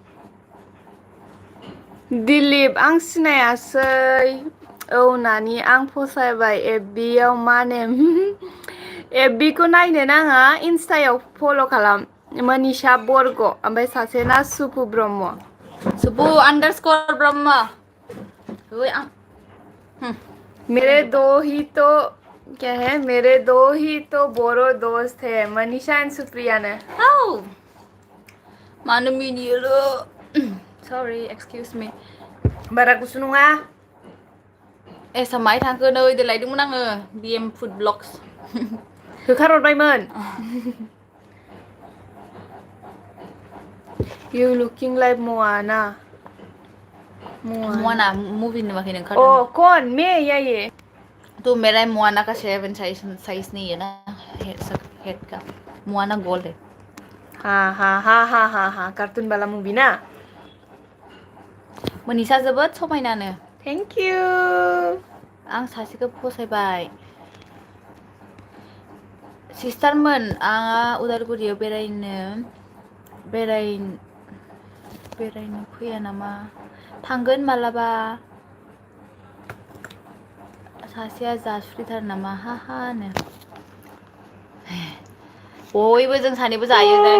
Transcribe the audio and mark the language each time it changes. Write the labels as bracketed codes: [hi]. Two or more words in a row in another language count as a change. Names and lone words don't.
[brx] दिलीप आं सिनायासै औ नानि आं फसायबाय एफबिआव मा नेम एफबिखौ नायनो नाङा इनस्टायाव फल' खालाम मनीषा बर्ग ओमफ्राय सासेना सुपु ब्रह्म सुबु अंडरस्कोर ब्रह्म [hi] मेरे दो ही तो क्या है मेरे दो ही तो बोरो दोस्त है मनीषा एंड सुप्रिया ने [brx] मानो मिनियो लो [en] sorry excuse me [brx] बारा गुसु नङा एसा माइ थांखो नै देलायदोंमोन आङो बिएम [en] food blogs होखारहरबायमोन You looking like Moana. [brx] मोआना मूवी नुवाखै नों [hi] Oh, कौन मैं या ये तो मेरा मोआना का 7 साइज नहीं है ना हेड का मोआना गोल्ड है हाँ कार्टून वाला मूवी ना [brx] मनीषा जोबोद समायनानो [en] thank you [brx] आं सासेखौ फसायबाय सिस्टारमोन आंहा उदालगुरियाव बेरायनो फैया नामा थांगोन मालाबा सासेया जासुरिथार नामा हानो बयबो जों सानैबो जायो